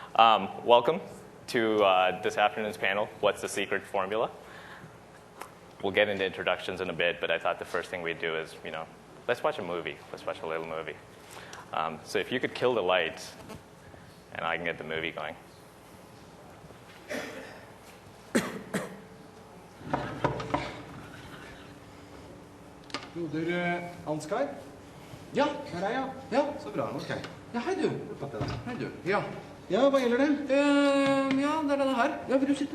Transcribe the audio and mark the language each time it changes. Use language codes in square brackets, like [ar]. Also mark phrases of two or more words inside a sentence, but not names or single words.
[en] Welcome to this afternoon's panel, What's the Secret Formula? We'll get into introductions in a bit, but I thought the first thing we'd do is, let's watch a movie. Let's watch a little movie. So if you could kill the lights, and I can get the movie going. [no] Broder Ansgar? Ja. Det er deg, ja. Ja. Så bra, ok. Ja, hei du. Hei du. Ja. Ja, hva gjelder det? Ja, det er denne her. Ja, vil du sitte?